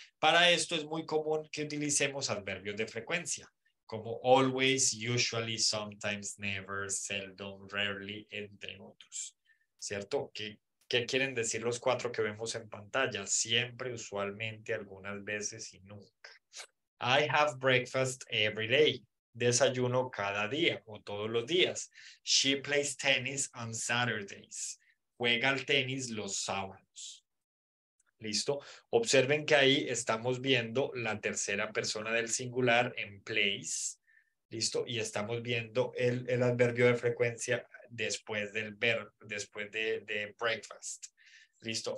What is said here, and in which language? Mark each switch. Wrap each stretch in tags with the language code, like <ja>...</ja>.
<es>Para esto es muy común que utilicemos adverbios de frecuencia, como always, usually, sometimes, never, seldom, rarely, entre otros. ¿Cierto? ¿Qué quieren decir los 4 que vemos en pantalla? Siempre, usualmente, algunas veces y nunca.</es> <en>I have breakfast every day.</en> <es>Desayuno cada día o todos los días.</es> <en>She plays tennis on Saturdays.</en> <es>Juega al tenis los sábados. ¿Listo? Observen que ahí estamos viendo la tercera persona del singular en plays. ¿Listo? Y estamos viendo el adverbio de frecuencia después del verbo, después de breakfast. ¿Listo?</es>